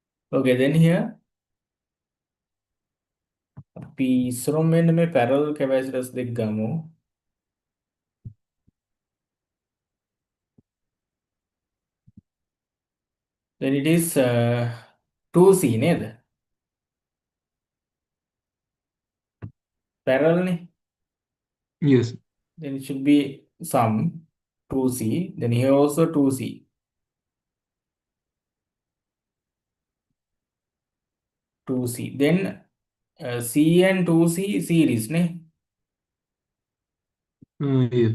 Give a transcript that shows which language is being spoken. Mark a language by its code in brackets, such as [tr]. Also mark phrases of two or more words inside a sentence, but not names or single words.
[en] Okay, then here [si] අපි ඉස්සරොම මෙන්න මේ [en] parallel capacitors [si] දෙක ගමු. [en] Then it is 2C නේද? [si] Parallel නේ. [en] Yes. Then it should be some 2C. Then here also 2C. 2C. Then C and 2C series නේ. Yes.